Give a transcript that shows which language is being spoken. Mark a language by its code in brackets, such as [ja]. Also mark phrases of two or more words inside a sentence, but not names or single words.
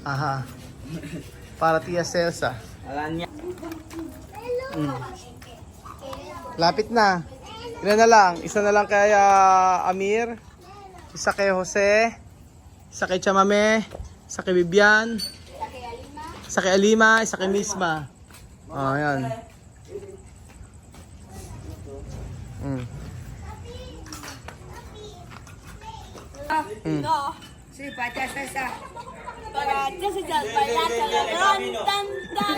[tl] Para Tia Celsa. Alam niya. Lapit na. Ilan na lang? Isa na lang kay Amir. Isa kay Jose. Isa kay Chamame. Isa kay Bibian. Isa kay Alima. Isa kay Misma. Oh, yan. [es] No. Sí, para esa. Para ya se ya para tan tan.